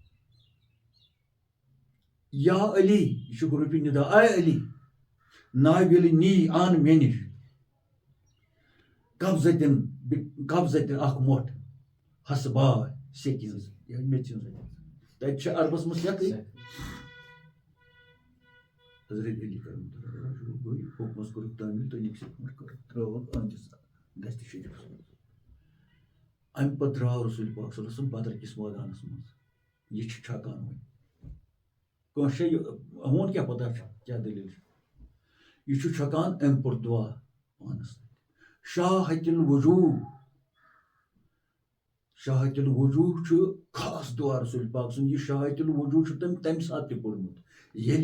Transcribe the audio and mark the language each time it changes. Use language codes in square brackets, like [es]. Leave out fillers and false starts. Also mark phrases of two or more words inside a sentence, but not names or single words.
[ks] یا علی یہِ چھُ گرُپہِ نِدا اے علی ناوِلنی اَن مےٚ نِش قبضتن اکھ مۄٹھ حسبا سیٚکہِ ہٕنٛز یا میٚژِ ہٕنٛز تَتہِ چھِ عربس منٛز سیٚکٕے حضرت علی حُکمَس کوٚرُکھ تعمیٖل تہٕ أنِکھ سیٚکہِ مۄٹھ کوٚرُکھ ترٛٲوٕکھ أہنٛدِس دستہِ شریٖفَس منٛز اَمہِ پَتہٕ درٛاو رسوٗل پاک [ar] صلی اللہ علیہ وسلم [ks] بدر کِس مٲدانَس منٛز یہِ چھِ چھکان وۄنۍ کٲنٛسہِ چھےٚ ہون کیٛاہ پتہ چھُ کیٛاہ دٔلیٖل چھِ یہِ چھُ چھکان أمۍ پوٚر دُعا پانَس شاہتِ الوجوٗہ چھُ خاص دُعا رسوٗل پاک سُنٛد یہِ [ar] شاہتِ الوجوٗہ [ks] چھُ تٔمۍ تَمہِ ساتہٕ تہِ پوٚرمُت ییٚلہِ